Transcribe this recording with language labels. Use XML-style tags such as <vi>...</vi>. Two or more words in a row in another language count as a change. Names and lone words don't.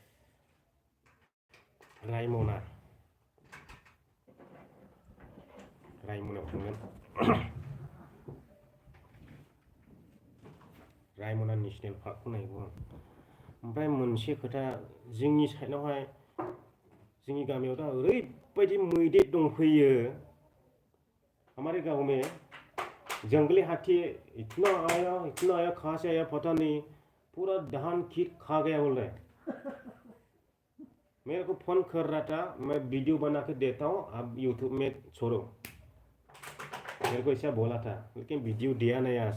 <brx>रायमनायाव थांगोन रायमना नेसनेल पार्कखौ नायगौ आं ओमफ्राय मोनसे खोथा जोंनि साइडआवहाय जोंनि गामियाव दा ओरैबायदि मैदेर दंफैयो</brx> <hi>हमारे गांव में जंगली हाथी इतना आया कहाँ से आया पता नहीं पूरा धान खीर खा गया बोल रहे मेरे को फोन कर रहा था मैं वीडियो बना के देता हूँ आप यूट्यूब में छोड़ो मेरे को ऐसा बोला था लेकिन वीडियो दिया नहीं आज</hi>